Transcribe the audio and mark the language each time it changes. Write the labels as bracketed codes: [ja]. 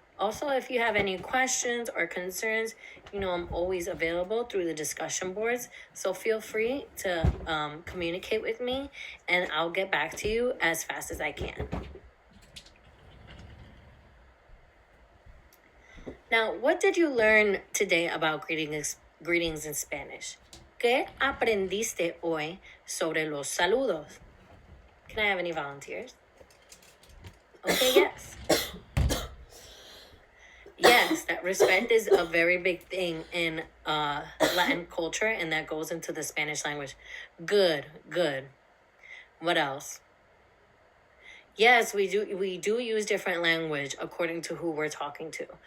[en] Also, if you have any questions or concerns, I'm always available through the discussion boards. So feel free to communicate with me, and I'll get back to you as fast as I can. Now, what did you learn today about greetings in Spanish? [es] ¿Qué aprendiste hoy sobre los saludos? [en] Can I have any volunteers? Okay, yes. That respect is a very big thing in Latin culture, and that goes into the Spanish language. Good, good. What else? Yes, we do use different language according to who we're talking to.